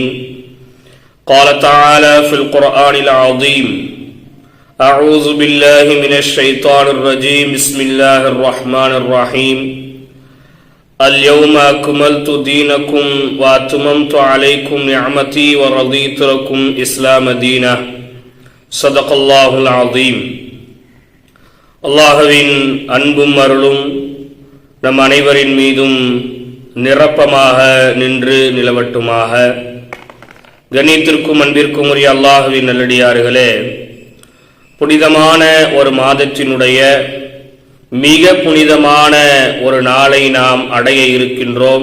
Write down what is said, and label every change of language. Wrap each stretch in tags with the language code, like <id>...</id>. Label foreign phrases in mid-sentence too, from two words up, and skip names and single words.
<ar>قال تعالى في القرآن العظيم: أعوذ بالله من الشيطان الرجيم. بسم الله الرحمن الرحيم. اليوم أكملت دينكم وأتممت عليكم نعمتي ورضيت لكم إسلام دينا. صدق الله العظيم.</ar> <ta>அல்லாஹ்வின் அன்பும் அருளும் நம் அனைவரின் மீதும் நிரப்பமாக நின்று நிலவட்டுமாக. கண்ணியத்திற்கும் அன்பிற்கும் உரிய அல்லாஹ்வின் நல்லடியார்களே, புனிதமான ஒரு மாதத்தினுடைய மிக புனிதமான ஒரு நாளை நாம் அடைய இருக்கின்றோம்.</ta>